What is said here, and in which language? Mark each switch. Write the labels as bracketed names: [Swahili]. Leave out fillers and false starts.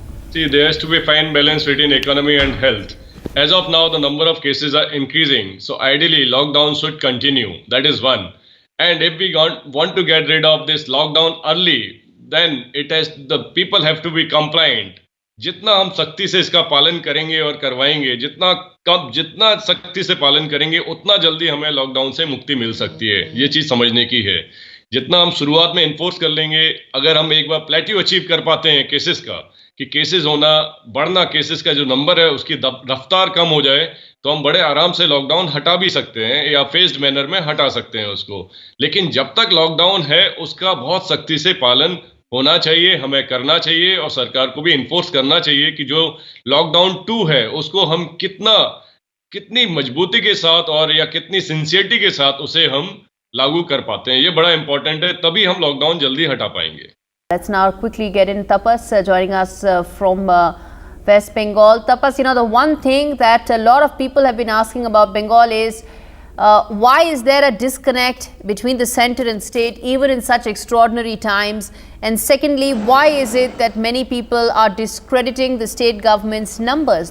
[English] See, there has to be a fine balance between economy and health. As of now, the number of cases are increasing. So ideally, lockdown should continue. That is one. And if we want to get rid of this lockdown early, then the people have to be compliant. [Hindi] जितना हम सख्ती से इसका पालन करेंगे और करवाएंगे, जितना सख्ती से पालन करेंगे, उतना जल्दी हमें लॉकडाउन से मुक्ति मिल सकती है. ये चीज समझने की है. जितना हम शुरुआत में इन्फोर्स कर लेंगे, अगर हम एक बार प्लेट्यू अचीव कर पाते हैं केसेस का, कि केसेस बढ़ना, केसेस का जो नंबर है उसकी रफ्तार कम हो जाए, तो हम बड़े आराम से लॉकडाउन हटा भी सकते हैं या [English] phased manner [Hindi] में हटा सकते हैं उसको. लेकिन जब तक लॉकडाउन है उसका बहुत सख्ती से पालन होना चाहिए, हमें करना चाहिए और सरकार को भी इन्फोर्स करना चाहिए कि जो लॉकडाउन 2 है उसको हम कितनी मजबूती के साथ और या कितनी सिंसियरिटी के साथ उसे हम लागू कर पाते हैं. ये बड़ा इंपॉर्टेंट है, तभी हम लॉकडाउन जल्दी हटा पाएंगे. [English] Let's now quickly get in Tapas joining us from West Bengal. Tapas, the one thing that a lot of people have been asking about Bengal is why is there a disconnect between the center and state even in such extraordinary times? And secondly, why is it that many people are discrediting the state government's numbers?